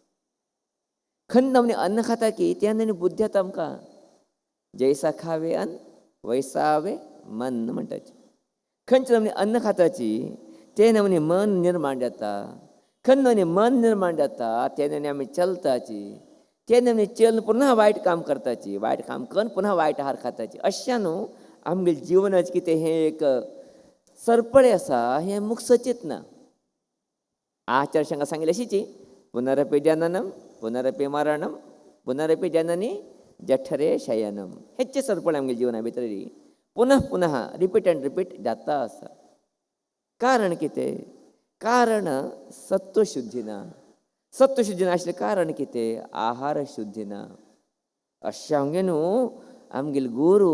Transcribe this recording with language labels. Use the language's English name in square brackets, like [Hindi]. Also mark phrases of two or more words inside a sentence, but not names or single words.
[Konkani] खंड नमने अन्न खाता की त्या नमने बुद्धी येता आमकां [Hindi] जैसा खावे अन्न वैसा आवे मन [Konkani] म्हणटाची खंयचे नमने अन्न खाताची ते नमने मन निर्माण जाता खंय नमने मन निर्माण जाता ते नमने आमी चलताची ते नमने चलन पुन्हा वायट काम करताची वायट काम करून पुन्हा वायट आहार खाताची अशा न्हू आमगे जिवनाचें कितें हें एक सरपळे आसा हें मुख सचित ना आचार्य शंका सांगिल्ली अशीची [Sanskrit] पुनरपि जननम पुनरपि मरणम पुनरपि जननी जठरे शयनम [Konkani] हेचे सरपळे आमगे जिवना भितर पुनः पुनः [English] repeat and repeat [Konkani] जाता आसा कारण कितें कारण सत्वशुद्धी ना सत्वशुद्धी ना आशिल्लें कारण कितें आहार शुद्धी ना अशें आमगे न्हू आमगेले गुरू